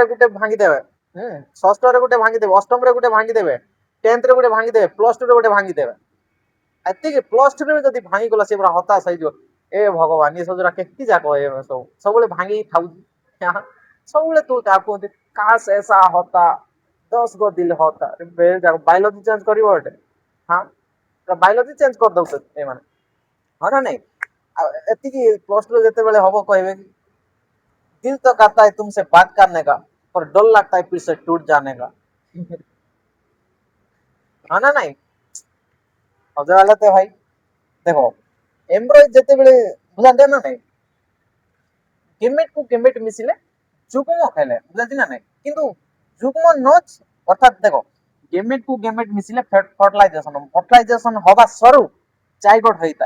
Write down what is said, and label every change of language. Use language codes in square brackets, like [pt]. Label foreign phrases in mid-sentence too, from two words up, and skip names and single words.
[or] ଗୋଟେ ଭାଙ୍ଗିଦେବେ ଷଷ୍ଠରେ ଗୋଟେ ଭାଙ୍ଗିଦେବେ ଅଷ୍ଟମରେ ଗୋଟେ ଭାଙ୍ଗିଦେବେ ଟେନ୍ଥରେ ଗୋଟେ ଭାଙ୍ଗିଦେବେ [en] plus two [or] ରେ ଗୋଟେ ଭାଙ୍ଗିଦେବେ ଏତିକି [en] plus two [or] ରେ ଯଦି ଭାଙ୍ଗିଗଲା ସେ ପୁରା ହତାଶ ହେଇଯିବ ଏ ଭଗବାନ ଏ ସବୁରା କେତେ ଯାକ ଏ ସବୁବେଳେ ଭାଙ୍ଗିକି ଥାଉଛି ସବୁବେଳେ ତୁ ତା କୁହନ୍ତି [hi] काश ऐसा होता 10 गो दिल होता [en] biology change [or] କରିବ ଏଟେ ହଁ [en] biology change [or] କରିଦଉଛନ୍ତି ଏମାନେ ହଁ ନା ନାଇଁ ଆଉ ଏତିକି [en] plus two [or] ଯେତେବେଳେ ହବ କହିବେ [hi] दिल तो करता है तुमसे बात करने का पर डर लगता है फिर से टूट जाने का [or] ହଁ ନା ନାଇଁ ମଜା ହେଲା ତ ଭାଇ ଦେଖ ଏମ୍ବ୍ରଏଡ ଯେତେବେଳେ ବୁଝାନ୍ତି ନା ନାଇଁ ଗେମେଟ କୁ ଗେମେଟ ମିଶିଲେ ଯୁଗ୍ମ ହେଲେ ବୁଝାନ୍ତି ନା ନାଇଁ କିନ୍ତୁ ଯୁଗ୍ମ ନଚ ଅର୍ଥାତ ଦେଖ ଗେମେଟ କୁ ଗେମେଟ ମିଶିଲେ ଫର୍ଟିଲାଇଜେସନ ହବା ସରୁ ଜାଇଗୋଟ ହେଇଥାଏ